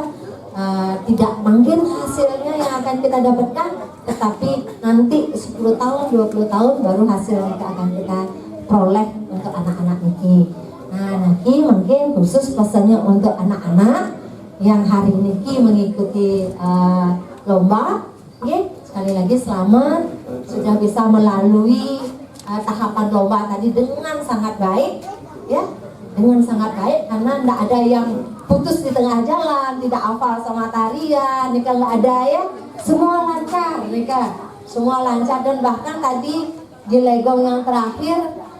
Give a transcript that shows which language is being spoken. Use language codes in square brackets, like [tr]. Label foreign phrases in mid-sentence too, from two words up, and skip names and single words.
[id] Tidak mungkin hasilnya yang akan kita dapatkan tetapi nanti 10 tahun 20 tahun baru hasil yang akan kita peroleh untuk anak-anak niki. Nah niki mungkin khusus pesannya untuk anak-anak yang hari niki mengikuti lomba sekali lagi selamat sudah bisa melalui tahapan lomba tadi dengan sangat baik dengan sangat baik karena tidak ada yang putus di tengah jalan, tidak hafal sama tarian, nika nggak ada ya, semua lancar, semua lancar dan bahkan tadi di legong yang terakhir,